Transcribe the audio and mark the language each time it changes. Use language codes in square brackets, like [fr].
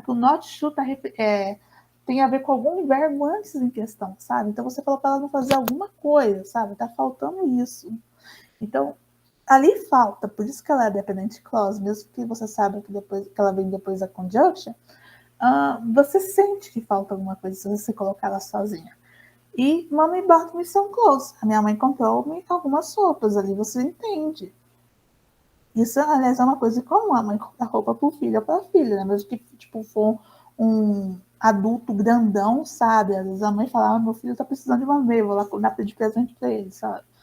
[pt] Que o not to tem a ver com algum verbo antes em questão, sabe? Então, você falou para ela não fazer alguma coisa, sabe? Tá faltando isso. Então, ali falta, por isso que ela é dependent clause, mesmo que você saiba que ela vem depois da conjunction, você sente que falta alguma coisa se você colocar ela sozinha. [en] E Mommy bought me some clothes. [pt] A minha mãe comprou-me algumas roupas ali, você entende. Isso, aliás, é uma coisa comum, a mãe compra roupa pro filho ou pra filha, né? Mesmo que, tipo, for um adulto grandão, sabe? Às vezes a mãe fala, meu filho tá precisando de uma meia, vou lá pedir presente pra ele, sabe?